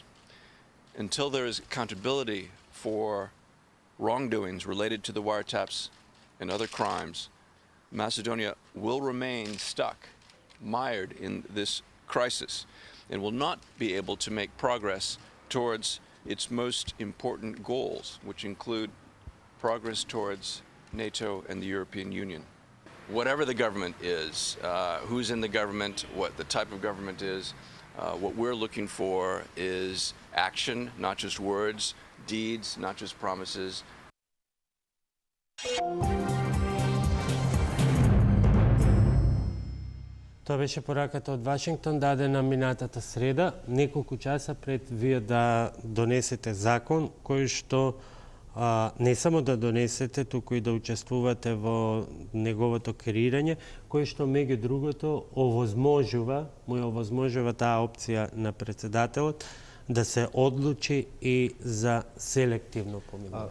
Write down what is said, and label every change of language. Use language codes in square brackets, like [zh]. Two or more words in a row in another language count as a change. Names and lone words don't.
[en] Until there is accountability for wrongdoings related to the wiretaps and other crimes, Macedonia will remain stuck, mired in this crisis, and will not be able to make progress towards its most important goals, which include progress towards NATO and the European Union. Whatever the government is, who's in the government, what the type of government is, what we're looking for is action, not just words, deeds, not just promises. [mk] Тоа беше пораката од Вашингтон дадена минатата среда, неколку часа пред вие да донесете закон кој што не само да донесете, туку и да учествувате во неговото креирање, кој што меѓу другото овозможува таа опција на председателот да се одлучи и за селективно помилување.